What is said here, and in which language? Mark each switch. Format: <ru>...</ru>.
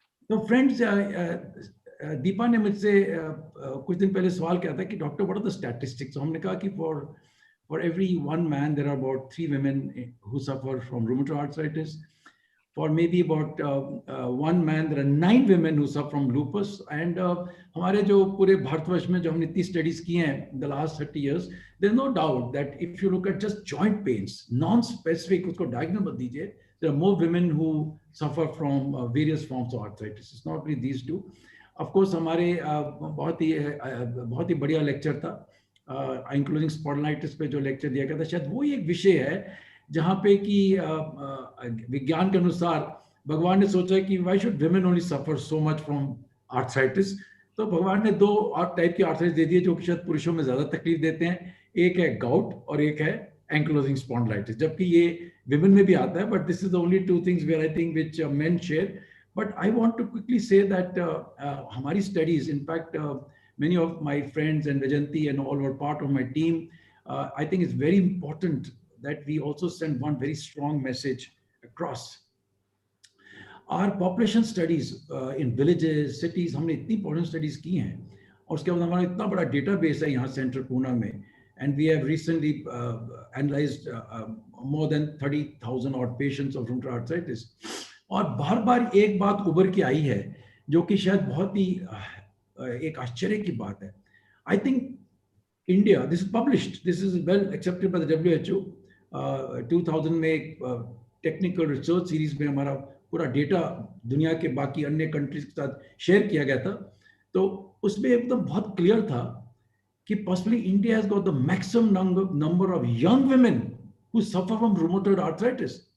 <hi>तो फ्रेंड्स, दीपा ने मुझसे कुछ दिन पहले सवाल किया था कि</hi> <en>Doctor what are the statistics.</en> <hi>हमने कहा कि</hi> <en>for every one man there are about 3 women who suffer from rheumatoid arthritis. For maybe about 1 man there are 9 women who suffer from lupus. And</en> <hi>हमारे जो पूरे भारतवर्ष में जो हमने इतनी स्टडीज की हैं</hi> <en>the last 30 years, there's no doubt that if you look at just joint pains, non-specific,</en> <hi>उसको diagnose मत दीजिए,</hi> <en>there are more women who suffer from various forms of arthritis. It's not really these two.</en> <hi>Of course, हमारे बहुत ही बढ़िया lecture था including spondylitis पे जो lecture दिया गया था, शायद वो एक विषय है जहाँ पे कि विज्ञान के अनुसार भगवान ने सोचा कि</hi> <en>Why should women only suffer so much from arthritis.</en> <hi>तो भगवान ने 2 टाइप की आर्थराइटिस दे दिए जो कि शायद पुरुषों में ज्यादा तकलीफ देते हैं, एक है गाउट और एक है एंक्लोजिंग स्पॉन्डिलाइटिस, जबकि ये विमेन में भी आता है,</hi> <en>But this is the only 2 things where I think which men share. But I want to quickly say that</en> <hi>हमारी studies,</hi> <en>In fact many of my friends and Rajanti and all were part of my team, I think it's very important that we also send one very strong message across. Our population studies in villages, cities,</en> <hi>हमने इतनी population studies की हैं, और उसके बाद हमारा इतना बड़ा database है यहाँ सेंट्रल पूना में,</hi> <en>and we have recently analyzed more than 30,000 odd patients of rheumatoid arthritis.</en> <hi>और बार-बार एक बात उभर के आई है जो कि शायद बहुत ही एक आश्चर्य की बात है।</hi> <en>I think India, this is published, this is well accepted by the WHO।</en> <hi>2000 में एक टेक्निकल रिसर्च सीरीज में हमारा पूरा डेटा दुनिया के बाकी अन्य कंट्रीज के साथ शेयर किया गया था, तो उसमें एकदम बहुत क्लियर था कि</hi> <en>Possibly India has got the maximum number of young women who suffer from rheumatoid arthritis.</en>